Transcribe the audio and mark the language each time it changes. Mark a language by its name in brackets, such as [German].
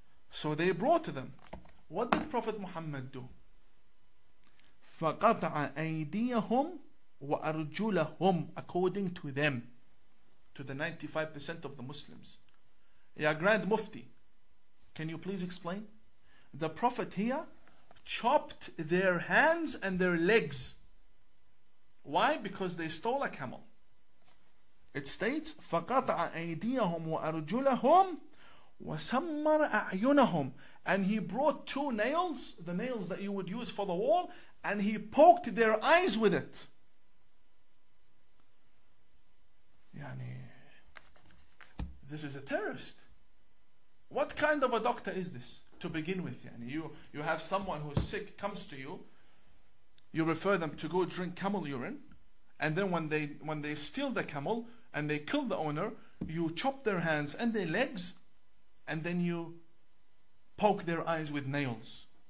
[English] So they brought them. What did Prophet Muhammad do? [Arabic] فَقَطَعَ أَيْدِيَهُمْ وَأَرْجُلَهُمْ, [English] according to them, to the 95% of the Muslims. Ya Grand Mufti, can you please explain? The Prophet here chopped their hands and their legs. Why? Because they stole a camel. It states [Arabic] فَقَطَعَ أَيْدِيَهُمْ وَأَرْجُلَهُمْ وَسَمَّرَ أَعْيُنَهُمْ. [English] And he brought two nails, the nails that you would use for the wall, and he poked their eyes with it. Yani, this is a terrorist. What kind of a doctor is this to begin with? Yani you have someone who's sick, comes to you, you refer them to go drink camel urine, and then when they steal the camel and they kill the owner, you chop their hands and their legs, and then you poke their eyes with nails.